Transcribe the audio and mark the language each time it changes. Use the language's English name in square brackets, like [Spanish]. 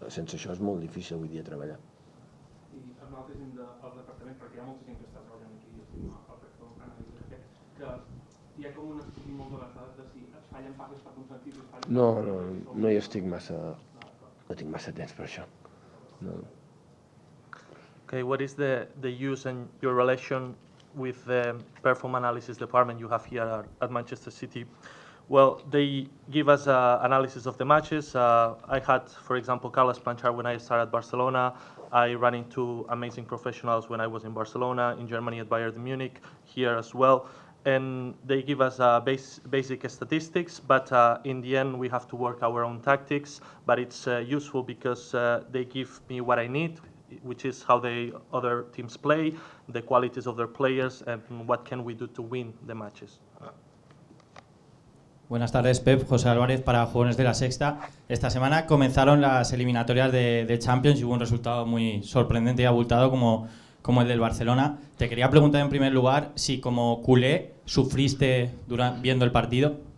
[Catalan] Sense això és molt difícil avui dia treballar. I amb l'altra gent del departament, perquè hi ha molta gent que està treballant aquí al Perform Analysis, que hi ha com un estudi molt de les dades de si es fallen pagues per uns sentits i es fallen... No hi estic massa... No tinc massa temps per això. No. [English] Okay, what is the use and your relation with the perform analysis department you have here at Manchester City? Well, they give us analysis of the matches. I had, for example, Carlos Planchar when I started at Barcelona. I ran into amazing professionals when I was in Barcelona, in Germany at Bayern Munich, here as well. And they give us basic statistics, but in the end we have to work our own tactics. But it's useful because they give me what I need, which is how the other teams play, the qualities of their players, and what can we do to win the matches. [Spanish] Buenas tardes, Pep. José Álvarez para Jóvenes de la Sexta. Esta semana comenzaron las eliminatorias de Champions y hubo un resultado muy sorprendente y abultado como el del Barcelona. Te quería preguntar en primer lugar si como culé sufriste viendo el partido.